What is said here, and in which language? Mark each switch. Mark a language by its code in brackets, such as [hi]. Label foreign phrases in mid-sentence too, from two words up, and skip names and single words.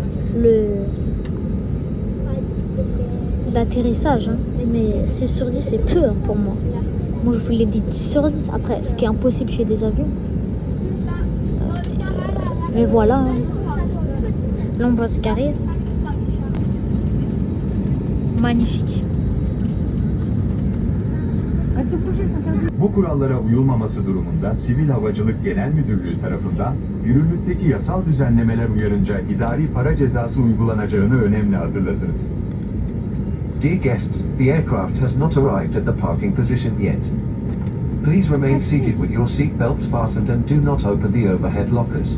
[fr] L'atterrissage. Hein. Mais 6 sur 10, c'est peu hein, pour moi. Moi, je voulais des 10 sur 10. Après, ce qui est impossible chez des avions. Mais voilà. Hein. Là, on va se garer. Magnifique. [tr] Bu kurallara uyulmaması durumunda Sivil Havacılık Genel Müdürlüğü tarafından yürürlükteki yasal düzenlemeler uyarınca idari para cezası uygulanacağını önemli hatırlatırız. [en] Dear guests, the aircraft has not arrived at the parking position yet. Please remain seated with your seat belts fastened and do not open the overhead lockers.